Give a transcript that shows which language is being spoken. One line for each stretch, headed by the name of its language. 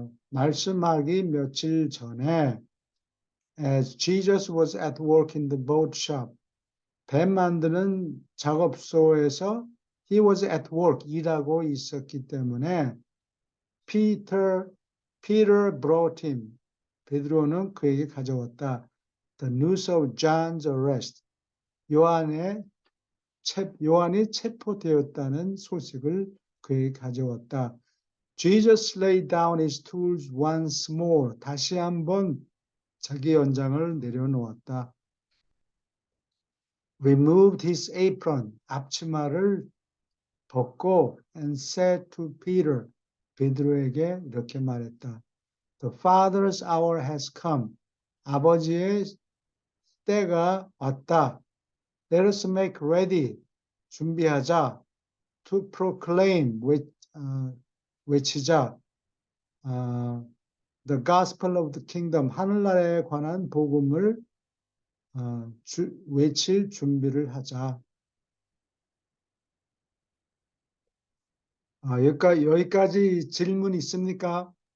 Korean: 말씀하기 며칠 전에,
English: as Jesus was at work in the boat shop,
Korean: 배 만드는 작업소에서
English: he was at work,
Korean: 일하고 있었기 때문에
English: Peter brought him,
Korean: 베드로는 그에게 가져왔다.
English: The news of John's arrest,
Korean: 요한이 체포되었다는 소식을 그에게 가져왔다.
English: Jesus laid down his tools once more,
Korean: 다시 한번 자기 연장을 내려놓았다.
English: Removed his apron,
Korean: 앞치마를 벗고,
English: and said to Peter,
Korean: 베드로에게 이렇게 말했다.
English: The Father's hour has come.
Korean: 아버지의 때가 왔다.
English: Let us make ready.
Korean: 준비하자.
English: To proclaim,
Korean: 외치자.
English: The gospel of the kingdom,
Korean: 하늘나라에 관한 복음을 외칠 준비를 하자. 여기까지 질문 있습니까?